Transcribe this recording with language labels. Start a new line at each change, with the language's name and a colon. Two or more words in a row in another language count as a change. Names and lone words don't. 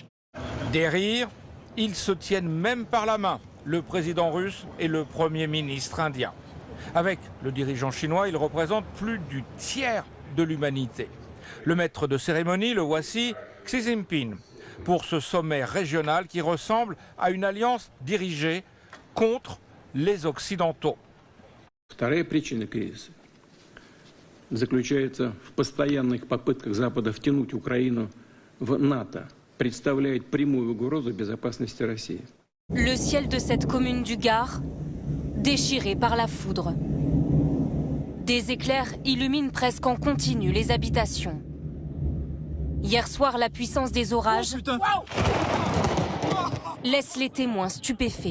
French: Des rires, ils se tiennent même par la main, le président russe et le Premier ministre indien. Avec le dirigeant chinois, il représente plus du tiers de l'humanité. Le maître de cérémonie, le voici, Xi Jinping, pour ce sommet régional qui ressemble à une alliance dirigée contre les Occidentaux.
Russian: Вторая причина кризиса заключается в постоянных попытках Запада втянуть Украину в НАТО, представляет прямую угрозу безопасности России.
French: Le ciel de cette commune du Gard, déchiré par la foudre. Des éclairs illuminent presque en continu les habitations. Hier soir, la puissance des orages laisse les témoins stupéfaits.